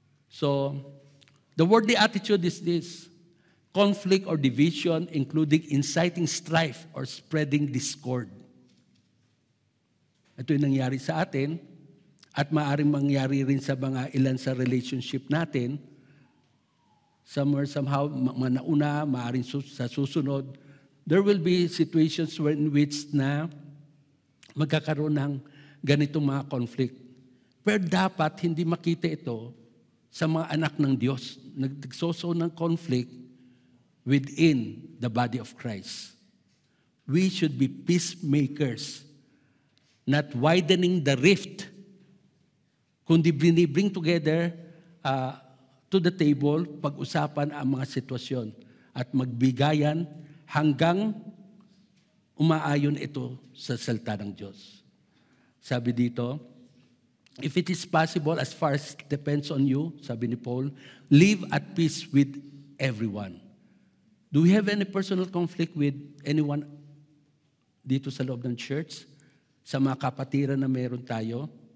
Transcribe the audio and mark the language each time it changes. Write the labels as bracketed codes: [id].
[en] So the worldly attitude is this: conflict or division, including inciting strife or spreading discord. [tl] Ito yung nangyari sa atin at maaaring mangyari rin sa mga ilan sa relationship natin. [en] Somewhere, somehow, [tl] manauna, maaaring sa susunod, [en] there will be situations in which [tl] na magkakaroon ng ganitong mga conflict. Pero dapat hindi makita ito sa mga anak ng Diyos. Nagsoso ng conflict within the body of Christ. [en] We should be peacemakers, not widening the rift, [tl] kundi [en] bring together to the table, [tl] pag-usapan ang mga sitwasyon at magbigayan hanggang umaayon ito sa salita ng Diyos. Sabi dito, [en] if it is possible, as far as it depends on you, [tl] sabi ni Paul, [en] live at peace with everyone. Do we have any personal conflict with anyone [tl] dito sa loob ng church? Sa mga kapatiran na meron tayo?